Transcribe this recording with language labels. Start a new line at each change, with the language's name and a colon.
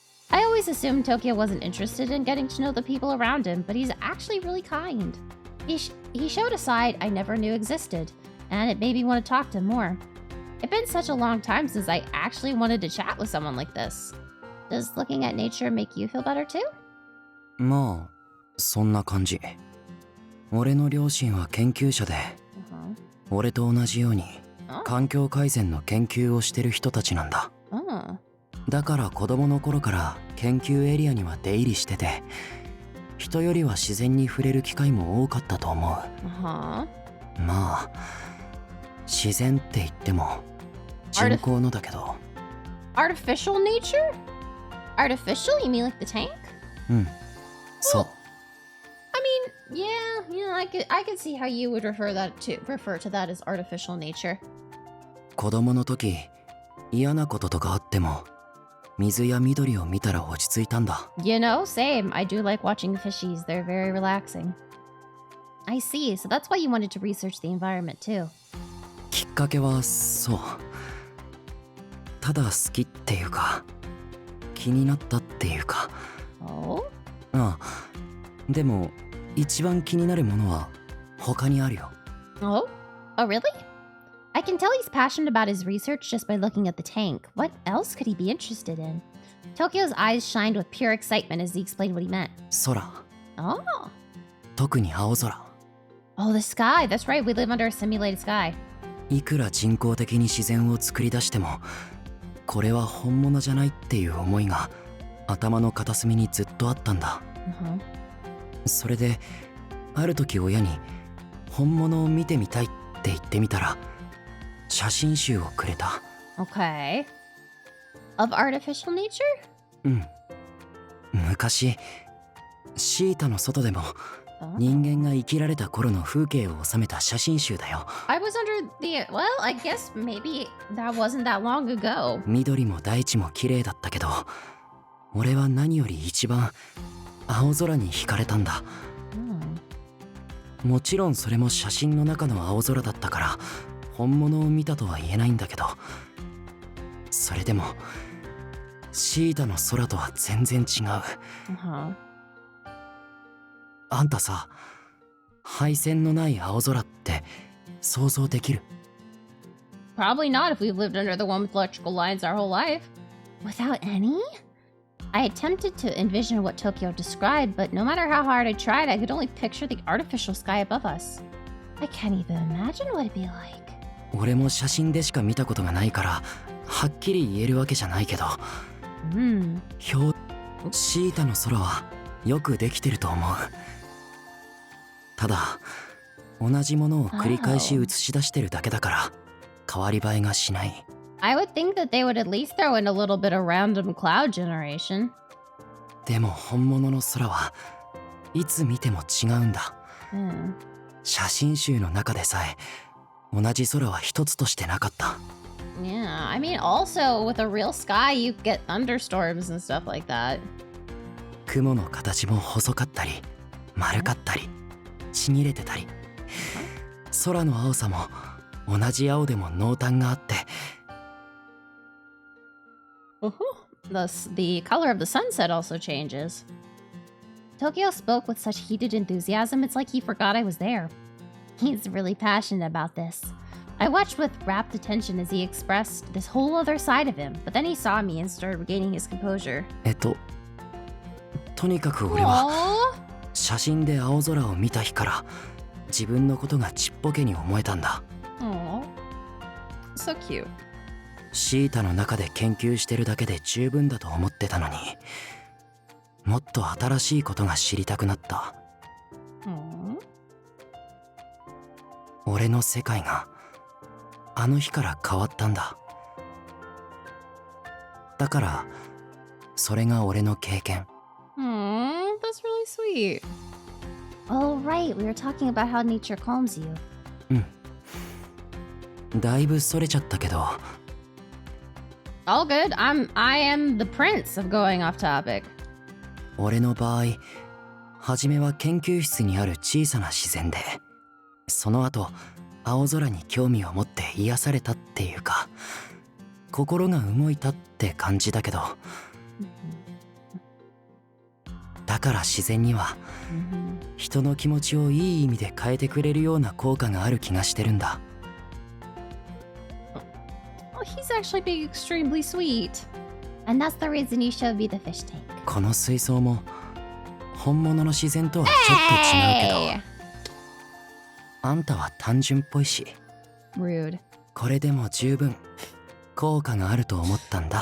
English: I always assumed Tokyo wasn't interested in getting to know the people around him, but he's actually really kind. He showed a side I never knew existed, and it made me want to talk to him more. It's been such a long time since I actually wanted to chat with someone like this. Does looking at nature make you feel better too?
Japanese: まあそんな感じ。俺の両親は研究者で、俺と同じように環境改善の研究をしてる人たちなんだ。だから子供の頃から研究エリアには出入りしてて、人よりは自然に触れる機会も多かったと思う。まあ自然って言っても人工のだけど。
English: Artificial nature? Artificial? You mean like the tank?
Japanese: うん、そう。
English: I mean, yeah, I could see how you would refer to that as artificial nature.
Japanese: 子供の時、嫌なこととかあっても、水や緑を見たら落ち着いたんだ。
English: You know, same. I do like watching fishies. They're very relaxing. I see. So that's why you wanted to research the environment too.
Japanese: きっかけはそう。ただ好きっていうか、気になったっていうか。
English: Oh?
Japanese: ああ、でも一番気になるものは他にあるよ。
English: Oh? Oh, really? I can tell he's passionate about his research just by looking at the tank. What else could he be interested in? Tokio's eyes shined with pure excitement as he explained what he meant.
Japanese: 空。
English: Oh.
Japanese: 特に青空。
English: Oh, the sky. That's right. We live under a simulated sky.
Japanese: いくら人工的に自然を作り出しても、これは本物じゃないっていう思いが頭の片隅にずっとあったんだ。それである時親に本物を見てみたいって言ってみたら写真集をくれた。
English: Okay. Of artificial nature?
Japanese: うん。昔シータの外でも人間が生きられた頃の風景を収めた写真集だよ。
English: I was under the... Well, I guess maybe that wasn't that long ago.
Japanese: 緑も大地も綺麗だったけど、俺は何より一番青空に惹かれたんだ。もちろんそれも写真の中の青空だったから本物を見たとは言えないんだけど、それでもシータの空とは全然違う。あんたさ、配線のない青空って想像できる？
English: Probably not if we've lived under the one with electrical lines our whole life. Without any? I attempted to envision what Tokio described, but no matter how hard I tried, I could only picture the artificial sky above us. I can't even imagine what it'd be like.
Japanese: 俺も写真でしか見たことがないからはっきり言えるわけじゃないけど、シータの空はよくできてると思う。ただ同じものを繰り返し映し出してるだけだから変わり映えがしない。
English: I would think that they would at least throw in a little bit of random cloud generation.
Japanese: でも本物の空はいつ見ても違うんだ。写真集の中でさえ同じ空は一つとしてなかった。
English: Yeah, I mean also with a real sky you get thunderstorms and stuff like that.
Japanese: 雲の形も細かったり丸かったりちぎれてたり、空の青さも同じ青でも濃淡があって、
English: The color of the sunset also changes. Tokio spoke with such heated enthusiasm, it's like he forgot I was there. He's really passionate about this. I watched with rapt attention as he expressed this whole other side of him, but then he saw me and started regaining his composure.
Japanese: とにかく俺は写真で青空を見た日から自分のことがちっぽけに思えたんだ。
English: So cute.
Japanese: シータの中で研究してるだけで十分だと思ってたのに、もっと新しいことが知りたくなった。俺の世界があの日から変わったんだ。だからそれが俺の経験。
English: That's really sweet. Oh, right. We were talking about how nature calms you.
Japanese: だいぶそれちゃったけど。
English: All good. I am the prince of going off topic.
Japanese: 俺の場合、初めは研究室にある小さな自然で、その後青空に興味を持って癒されたっていうか、心が動いたって感じだけど、だから自然には人の気持ちをいい意味で変えてくれるような効果がある気がしてるんだ。
English: Oh, he's actually being extremely sweet. And that's the reason you showed me the fish tank.
Japanese: この水槽も本物の自然とはちょっと違うけど、あんたは単純っぽいし、
English: Rude.
Japanese: これでも十分効果があると思ったんだ。